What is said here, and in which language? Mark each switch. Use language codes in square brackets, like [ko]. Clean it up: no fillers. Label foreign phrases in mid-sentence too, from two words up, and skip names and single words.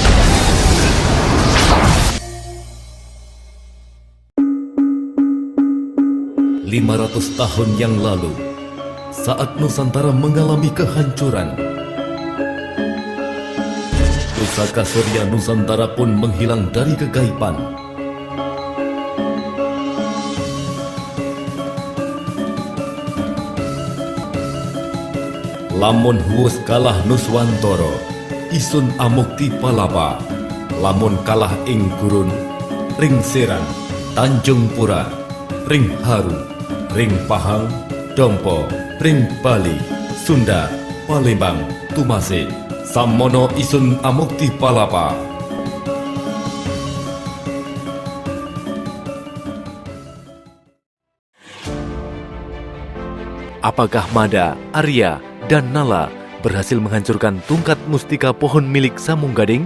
[id] Lima 500 tahun yang lalu, saat Nusantara mengalami kehancuran, pusaka Surya Nusantara pun menghilang dari kegaiban. [kaw] Lamun huwes kalah Nuswantara, isun amukti palapa. Lamun kalah ing gurun, ring Serang, Tanjung Pura, ring Haru, ring Pahang, Dompo, ring Bali, Sunda, Palembang, Tumase, Samono isun amukti palapa. [id] Apakah Mada, Arya, dan Nala berhasil menghancurkan tongkat mustika pohon milik Samung Gading?